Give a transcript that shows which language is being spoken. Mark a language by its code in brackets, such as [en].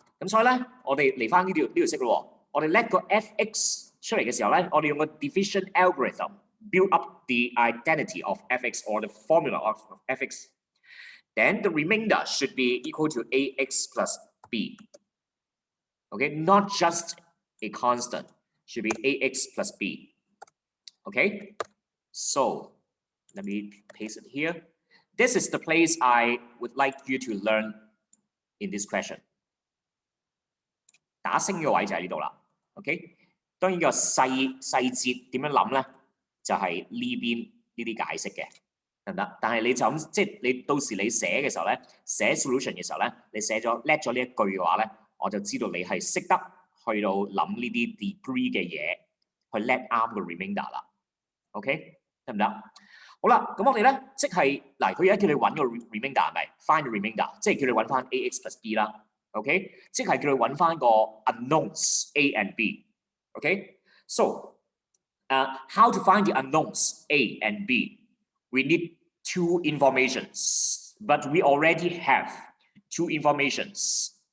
[yue] 咁所以咧，我哋嚟翻呢條式咯。我哋 let 個 f(x) 出嚟嘅時候咧，我哋用個 [en] division algorithm build up the identity of f(x) [yue] or the formula of f(x). [en] Then the remainder should be equal to ax plus b. Okay, not just a constant, should be ax plus b. Okay, so let me paste it here. This is the place I would like you to learn in this question. [yue] 打星嘅位就喺呢度啦。OK， 當然個細節點樣諗咧，就係呢邊呢啲解釋嘅，得唔得？但係你就咁即係你到時你寫嘅時候咧，寫 solution 嘅時候咧，你寫咗叻咗呢一句嘅話咧，我就知道你係識得去到諗呢啲 degree 嘅嘢，去叻啱個 remainder 啦。 OK， 得唔得？好啦，咁我哋咧即係嗱，佢而家叫你揾個 remainder 係咪 ？ [en] Find the remainder， [yue] 即係叫你揾翻 ax plus b 啦。 [en] OK， [yue] 即係叫佢揾翻個 [en] unknowns A and B。OK，so how to find the unknowns A and B? We need two informations, but we already have two informations.